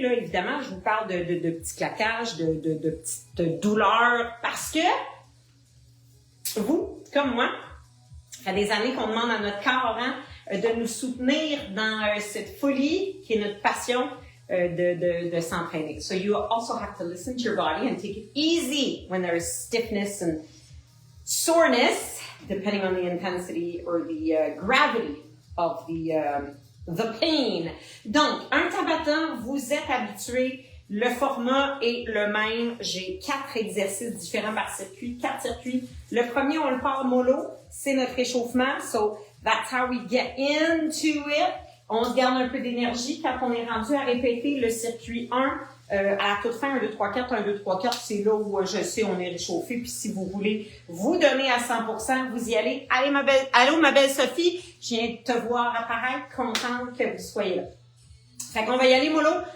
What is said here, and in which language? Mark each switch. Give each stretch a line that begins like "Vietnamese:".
French: Là, évidemment, je vous parle de petits claquages, de petites douleurs parce que vous, comme moi, ça fait des années qu'on demande à notre corps de nous soutenir dans cette folie qui est notre passion de s'entraîner.
English: So you also have to listen to your body and take it easy when there is stiffness and soreness, depending on the intensity or the gravity of the pain.
French: Donc, un Tabata, vous êtes habitués. Le format est le même. J'ai 4 exercices différents par circuit, 4 circuits. Le premier, on le part mollo. C'est notre échauffement.
English: So, that's how we get into it.
French: On se garde un peu d'énergie quand on est rendu à répéter le circuit 1 à la toute fin, 1, 2, 3, 4, 1, 2, 3, 4. C'est là où je sais on est réchauffé. Puis si vous voulez vous donner à 100%, vous y allez. Allô, ma belle Sophie. Je viens de te voir apparaître. Contente que vous soyez là. Fait qu'on va y aller, mollo.